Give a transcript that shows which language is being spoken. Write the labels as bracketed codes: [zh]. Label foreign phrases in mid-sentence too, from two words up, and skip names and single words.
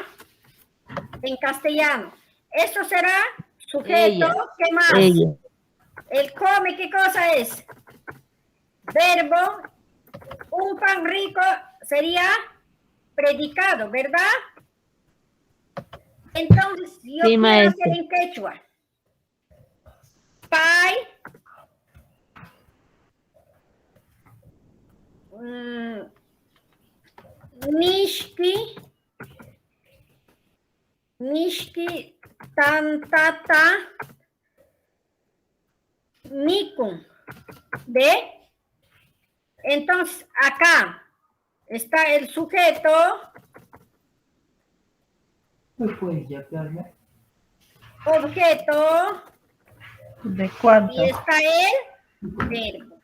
[es] En castellano. Eso será sujeto, Ella. ¿qué más? Ella. El come, ¿qué cosa es? Verbo. Un pan rico sería predicado, ¿verdad? Entonces, yo Sí, quiero maestra. hacer en quechua. Pai. [qu] Nishki, tantata, nikun. [es] ¿Ve? Entonces, acá está el sujeto. Objeto. ¿De cuánto? Y está el verbo.